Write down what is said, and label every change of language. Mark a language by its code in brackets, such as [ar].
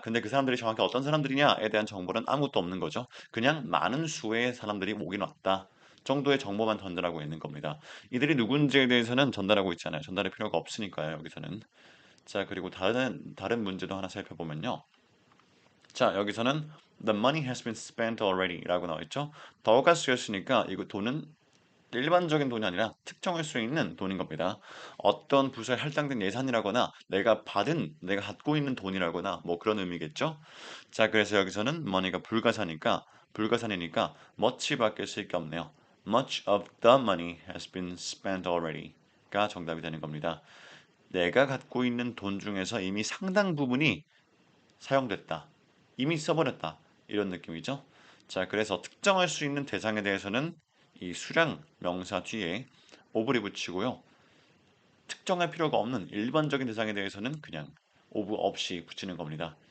[ko] 근데 그 사람들이 정확히 어떤 사람들이냐에 대한 정보는 아무것도 없는 거죠. 그냥 많은 수의 사람들이 오긴 왔다. 정도의 정보만 전달하고 있는 겁니다. 이들이 누군지에 대해서는 전달하고 있지 않아요. 전달할 필요가 없으니까요, 여기서는. 자, 그리고 다른 문제도 하나 살펴보면요. 자, 여기서는 [en] the money has been spent already [ko] 라고 나와 있죠. 더가 쓰였으니까 이거 돈은 일반적인 돈이 아니라 특정할 수 있는 돈인 겁니다. 어떤 부서에 할당된 예산이라거나 내가 갖고 있는 돈이라거나 뭐 그런 의미겠죠. 자, 그래서 여기서는 money가 불가산이니까 much밖에 쓸 게 없네요. [en] Much of the money has been spent already가 [ko] 정답이 되는 겁니다. 내가 갖고 있는 돈 중에서 이미 상당 부분이 사용됐다. 이미 써버렸다. 이런 느낌이죠. 자, 그래서 특정할 수 있는 대상에 대해서는 이 수량 명사 뒤에 오브를 붙이고요. 특정할 필요가 없는 일반적인 대상에 대해서는 그냥 오브 없이 붙이는 겁니다.